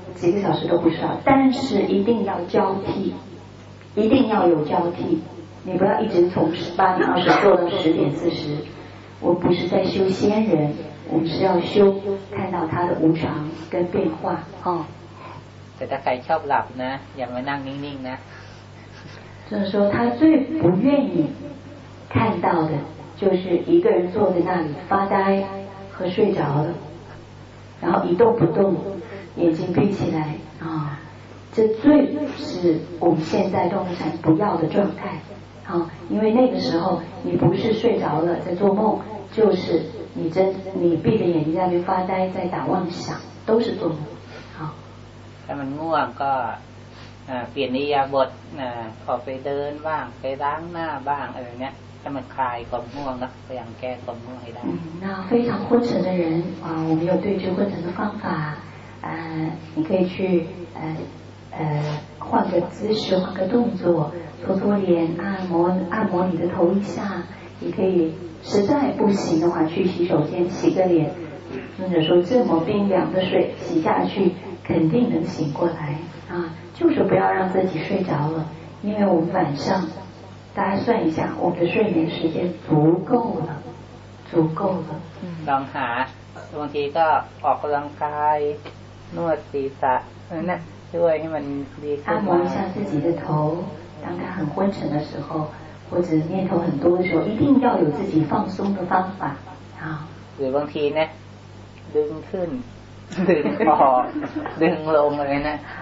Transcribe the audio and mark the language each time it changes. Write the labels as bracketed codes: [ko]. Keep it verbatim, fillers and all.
[zh] 几个小时都不少，但是一定要交替，一定要有交替。你不要一直从八点二十做到十点四十。我们不是在修仙人，我们是要修看到它的无常跟变化。哦。 [th] แต่ถ้าใครชอบหลับนะอย่ามานั่งนิ่งๆนะ。 [zh] 就是说，他最不愿意看到的，就是一个人坐在那里发呆和睡着了，然后一动不动。眼睛闭起来啊、哦，这最是我们现在动物禅不要的状态啊、哦，因为那个时候你不是睡着了在做梦，就是你真你闭着眼睛在那发呆，在打妄想，都是做梦啊。 [th] ถ้ามันง่วงก็เปลี่ยนนิยามบทออกไปเดินบ้างไปล้างหน้าบ้างอะไรเนี้ยถ้ามันคลายความง่วงแล้วพยายามแก้ความง่วงให้ได้。 [zh] 那非常昏沉的人啊，我们有对治昏沉的方法。呃，你可以去呃呃换个姿势，换个动作，搓搓脸，按摩按摩你的头一下。你可以实在不行的话，去洗手间洗个脸，或者说这么冰凉的水洗下去，肯定能醒过来啊！就是不要让自己睡着了，因为我们晚上，大家算一下，我们的睡眠时间足够了，足够了。嗯，让他。 [th] บางทีก็ออกกำลังกายนวดศีรษะนั่นช่วยให้มันดีขึ้ [zh] น按摩一下自己的头，当他很昏沉的时候，或者念头很多的时候，一定要有自己放松的方法啊。 [th] หรือบางทีนะดึงขึ้นดึงออกดึงลงอะไรนะ